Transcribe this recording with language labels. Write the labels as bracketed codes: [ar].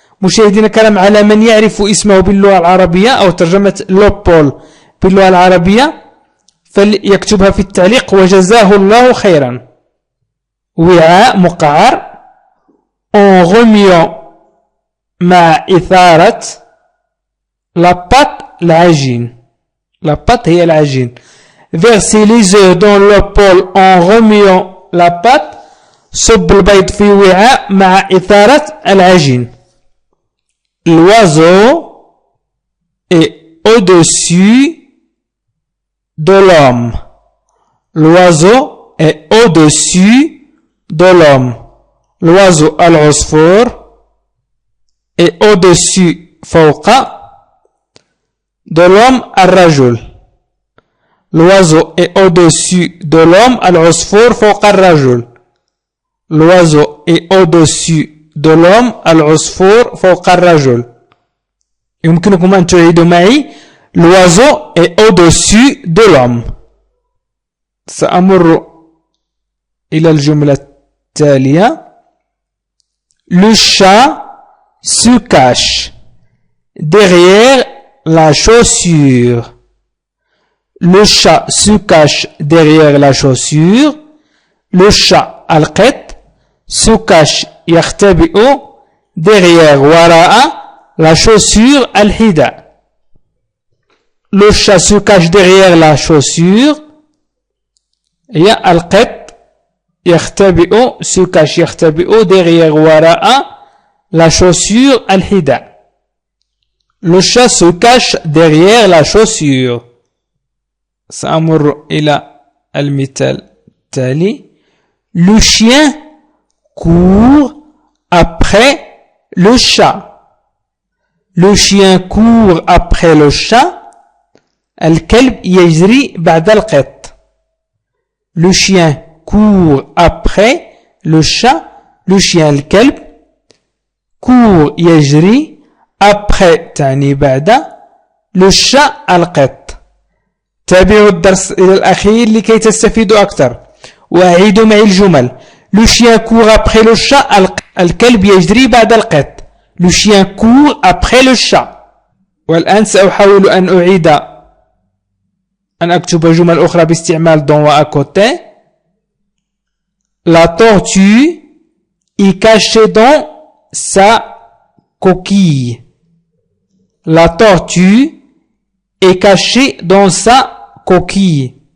[ar] مشاهدينا الكرام، على من يعرف اسمه باللغة العربية أو ترجمة لوبول باللغة العربية فليكتبها في التعليق وجزاه الله خيرا. وعاء مقعر [fr] en remuant [ar] مع إثارة [fr] la pâte [ar] العجين. [fr] la pâte [ar] هي العجين. [fr] Verser les œufs dans le bol en remuant la pâte. [ar] صب البيض في وعاء مع إثارة العجين. [fr] L'oiseau est au-dessus de l'homme. L'oiseau est au-dessus de l'homme. L'oiseau [ar] العصفور [fr] est au-dessus [ar] فوق [fr] de l'homme [ar] الرجل. [fr] L'oiseau est au-dessus de l'homme [ar] العصفور فوق الرجل. [fr] L'oiseau est au-dessus de l'homme. [ar] العصفور فوق الرجل. يمكنكم أن تعيدوا معي. [fr] L'oiseau est au-dessus de l'homme. [ar] سأمر إلى الجملة التالية. [fr] Le chat se cache derrière la chaussure. Le chat se cache derrière la chaussure. Le chat [ar] القط [fr] se cache [ar] يختبئ [fr] derrière [ar] وراء [fr] la chaussure [ar] الحذاء. [fr] Le chat se cache derrière la chaussure. [ar] هي القط يختبئ [fr] se cache [ar] يختبئ [fr] derrière [ar] وراء [fr] la chaussure [ar] الحذاء. [fr] Le chat se cache derrière la chaussure. [ar] سأمر إلى المثال التالي. [fr] Le chien court après le chat. Le chien court après le chat. [ar] الكلب يجري بعد القط. [fr] Le chien court après le chat. Le chien [ar] الكلب [fr] court [ar] يجري [fr] après [ar] تعني بعد [fr] le chat [ar] القط. تابعوا الدرس إلى الأخير لكي تستفيدوا أكثر وأعيدوا معي الجمل. [fr] Le chien court après le chat. [ar] الكلب يجري بعد القط. [fr] Le chien court après le chat. [ar] والآن سأحاول أن أعيد أن أكتب جمل أخرى باستعمال don و à côté. [fr] La tortue est cachée dans sa coquille. La tortue est cachée dans sa coquille.